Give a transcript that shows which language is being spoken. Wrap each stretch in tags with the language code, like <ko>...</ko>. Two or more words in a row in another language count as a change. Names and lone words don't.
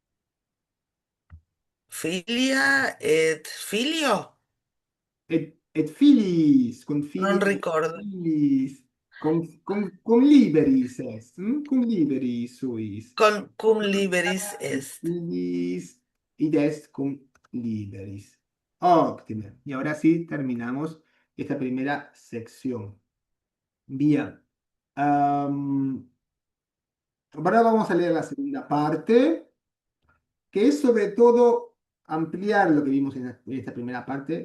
<la>Filia et filio? Et filis, cum Non filia ricordo. filis, cum liberis est, cum liberis suis. Cum liberis est. Filis, id est cum liberis.</la> <es>Óptimo. Y ahora sí terminamos esta primera sección. Bien. Ahora vamos a leer la segunda parte, que es sobre todo ampliar lo que vimos en esta primera parte.</es>